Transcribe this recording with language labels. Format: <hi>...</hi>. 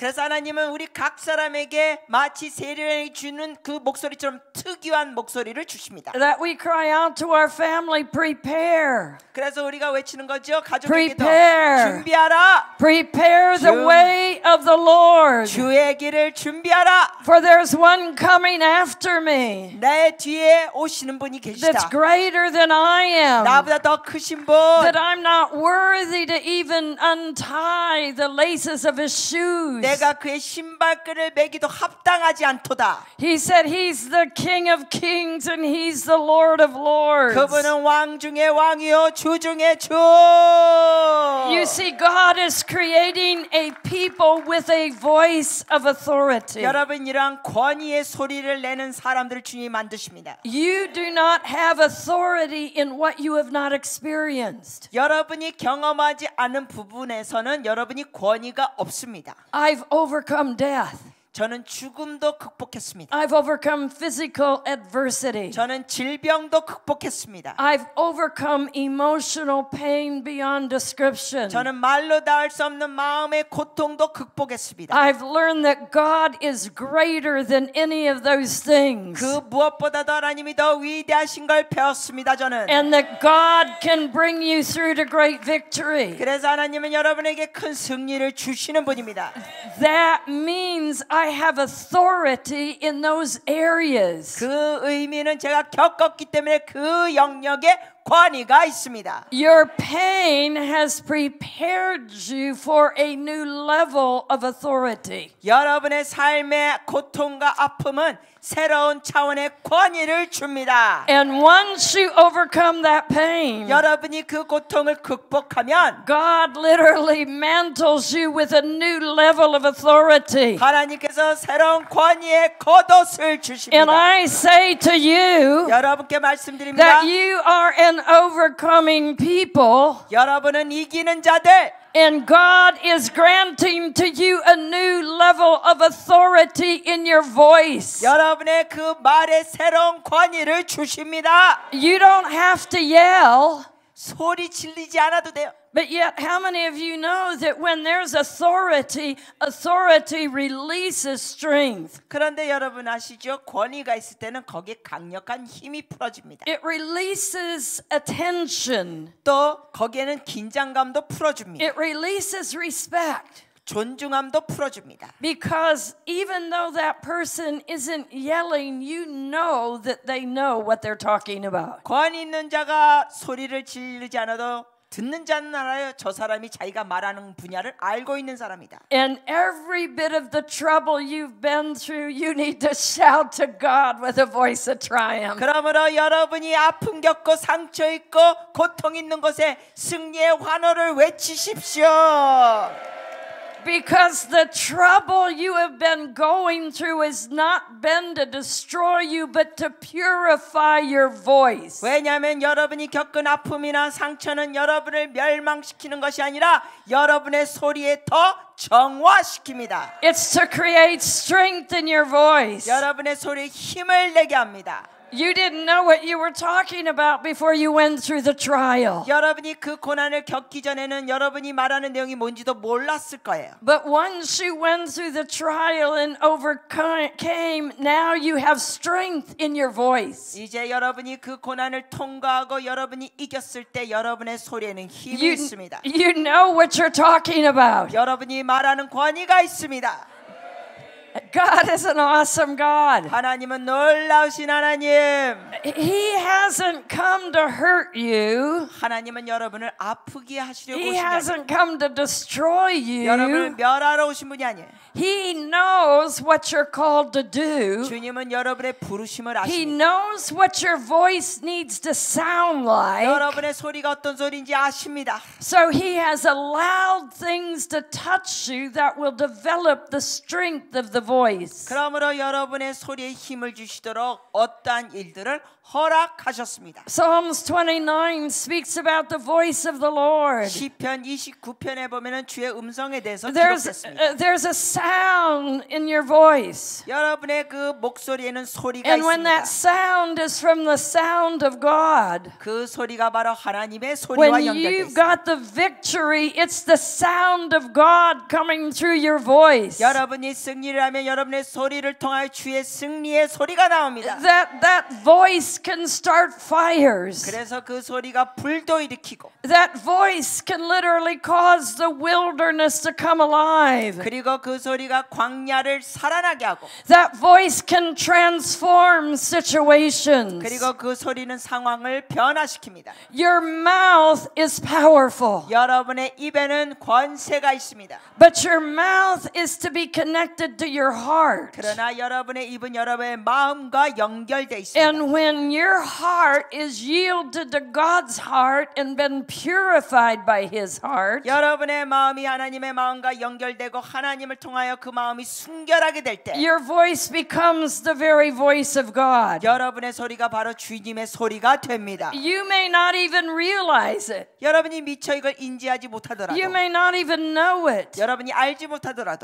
<ko>그래서 하나님은 우리 각 사람에게 마치 세례를 주는 그 목소리처럼 특유한 목소리를 주십니다.</ko> <en>That we cry out to our family, prepare.</en> <ko>그래서 우리가 외치는 거죠. 가족에게도</ko> <en>Prepare.</en> <ko>준비하라.</ko> <en>Prepare the way of the Lord.</en> <ko>주의 길을 준비하라.</ko> <en>For there's one coming after me.</en> <ko>내 뒤에 오시는 분이 계시다.</ko> <en>That's greater than I am.</en> <ko>나보다 더 크신 분.</ko> <en>That I'm not worthy to even untie the laces of his shoes.</en> <ko>내가 그의 신발끈을 매기도 합당하지 않도다.</ko> <en>He said he's the King of Kings and he's the Lord of Lords.</en> <ko>그분은 왕 중의 왕이요 주 중의 주.</ko> <en>You see, God is creating a people with a voice of authority.</en> <ko>여러분 이러한 권위의 소리를 내는 사람들을 주님이 만드십니다.</ko> <en>You do not have authority in what you have not experienced.</en> <ko>여러분이 경험하지 않은 부분에서는 여러분이 권위가 없습니다.</ko> <en>I've overcome death.</en> <ko>저는 죽음도 극복했습니다.</ko> <en>I've overcome physical adversity.</en> <ko>저는 질병도 극복했습니다.</ko> <en>I've overcome emotional pain beyond description.</en> <ko>저는 말로 닿을 수 없는 마음의 고통도 극복했습니다.</ko> <en>I've learned that God is greater than any of those things.</en> <ko>그 무엇보다도 하나님이 더 위대하신 걸 배웠습니다. 저는.</ko> <en>And that God can bring you through to great victory.</en> <ko>그래서 하나님은 여러분에게 큰 승리를 주시는 분입니다.</ko> <en>That means I have authority in those areas.</en> <ko>그 의미는 제가 겪었기 때문에 그 영역에 권위가 있습니다.</ko> <en>Your pain has prepared you for a new level of authority.</en> <ko>여러분의 삶의 고통과 아픔은 새로운 차원의 권위를 줍니다.</ko> <en>And once you overcome that pain,</en> <ko>여러분이 그 고통을 극복하면</ko> <en>God literally mantles you with a new level of authority.</en> <ko>하나님께서 새로운 권위의 겉옷을 주십니다.</ko> <en>And I say to you</en> <ko>여러분께 말씀드립니다.</ko> <en>that you are an overcoming people.</en> <ko>여러분은 이기는 자들.</ko> <en>And God is granting to you a new level of authority in your voice.</en> <ko>여러분의 그 말에 새로운 권위를 주십니다.</ko> <en>You don't have to yell.</en> <ko>소리 질리지 않아도 돼요.</ko> <en>But yet, how many of you know that when there's authority, authority releases strength?</en> <ko>그런데 여러분 아시죠? 권위가 있을 때는 거기에 강력한 힘이 풀어집니다.</ko> <en>It releases attention.</en> <ko>또 거기에는 긴장감도 풀어줍니다.</ko> <en>It releases respect.</en> <ko>존중함도 풀어줍니다.</ko> <en>Because even though that person isn't yelling, you know that they know what they're talking about.</en> <ko>권위 있는 자가 소리를 지르지 않아도 듣는 자는 알아요. 저 사람이 자기가 말하는 분야를 알고 있는 사람이다.</ko> <en>And every bit of the trouble you've been through, you need to shout to God with a voice of triumph.</en> <ko>그러므로 여러분이 아픔 겪고 상처 있고 고통 있는 곳에 승리의 환호를 외치십시오.</ko> <en>Because the trouble you have been going through has not been to destroy you, but to purify your voice.</en> <ko>왜냐하면 여러분이 겪은 아픔이나 상처는 여러분을 멸망시키는 것이 아니라 여러분의 소리에 더 정화시킵니다.</ko> <en>It's to create strength in your voice.</en> <ko>여러분의 소리에 힘을 내게 합니다.</ko> <en>You didn't know what you were talking about before you went through the trial.</en> <ko>여러분이 그 고난을 겪기 전에는 여러분이 말하는 내용이 뭔지도 몰랐을 거예요.</ko> <en>But once you went through the trial and overcame, now you have strength in your voice.</en> <ko>이제 여러분이 그 고난을 통과하고 여러분이 이겼을 때 여러분의 소리에는 힘이 있습니다.</ko> <en>You know what you're talking about.</en> <ko>여러분이 말하는 권위가 있습니다.</ko> <en>God is an awesome God.</en> <ko>하나님은 놀라우신 하나님.</ko> <en>He hasn't come to hurt you.</en> <ko>하나님은 여러분을 아프게 하시려고</ko> <en>He</en> <ko>오신 게</ko> <en>hasn't come to destroy you.</en> <ko>여러분을 멸하러 오신 분이 아니에요.</ko> <en>He knows what you're called to do.</en> <ko>주님은 여러분의 부르심을</ko> <en>He</en> <ko>아십니다.</ko> <en>knows what your voice needs to sound like.</en> <ko>여러분의 소리가 어떤 소리인지 아십니다.</ko> <en>So he has allowed things to touch you that will develop the strength of the voice.</en> <ko>그러므로 여러분의 소리에 힘을 주시도록 어떠한 일들을 허락하셨습니다.</ko> <en>Psalms 29 speaks about the voice of the Lord.</en> <ko>시편 29편에 보면은 주의 음성에 대해서 기록됐습니다.</ko> <en>There's a sound in your voice.</en> <ko>여러분의 그 목소리에는 소리가</ko> <en>And when</en> <ko>있습니다.</ko> <en>that sound is from the sound of God,</en> <ko>그 소리가 바로 하나님의 소리와</ko> <en>when</en> <ko>연결돼</ko> <en>you've</en> <ko>있습니다.</ko> <en>got the victory, it's the sound of God coming through your voice.</en> <ko>여러분이 승리를 하면 여러분의 소리를 통하여 주의 승리의 소리가 나옵니다.</ko> <en>That voice can start fires.</en> <ko>그래서 그 소리가 불도 일으키고</ko> <en>That voice can literally cause the wilderness to come alive.</en> <ko>그리고 그 소리가 광야를 살아나게 하고</ko> <en>That voice can transform situations.</en> <ko>그리고 그 소리는 상황을 변화시킵니다.</ko> <en>Your mouth is powerful,</en> <ko>여러분의 입에는 권세가 있습니다.</ko> <en>but your mouth is to be connected to your heart.</en> <ko>그러나 여러분의 입은 여러분의 마음과 연결돼 있습니다.</ko> <en>And when your heart is yielded to God's heart and been purified by His heart,</en> <ko>여러분의 마음이 하나님의 마음과 연결되고 하나님을 통하여 그 마음이 순결하게 될 때</ko> <en>your voice becomes the very voice of God.</en> <ko>여러분의 소리가 바로 주님의 소리가 됩니다.</ko> <en>You may not even realize it.</en> <ko>여러분이 미처 이걸 인지하지 못하더라도</ko> <en>You may not even know it.</en> <ko>여러분이 알지 못하더라도</ko>